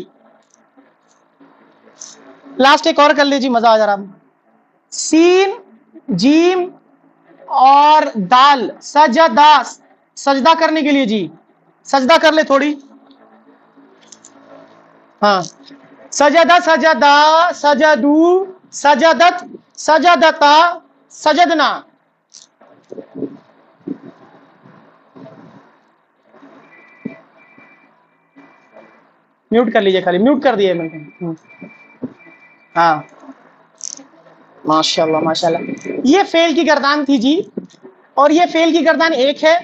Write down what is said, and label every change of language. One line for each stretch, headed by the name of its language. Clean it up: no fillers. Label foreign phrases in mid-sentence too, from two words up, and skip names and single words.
Urdu: لاسٹ ایک اور کر لیجیے، مزہ آ جا رہا۔ سین، جیم اور دال، سجدہ، سجدہ کرنے کے لیے جی، سجدہ کر لے تھوڑی، ہاں، سجدہ، سجدہ،
Arabic: سجدو، سجدت، سجدتا، سجدنا۔
Urdu: میوٹ کر لیجیے، خالی میوٹ کر دیے میں نے، ہاں ماشاء اللہ ماشاء اللہ۔ یہ فعل کی گردان تھی جی، اور یہ فعل کی گردان ایک ہے۔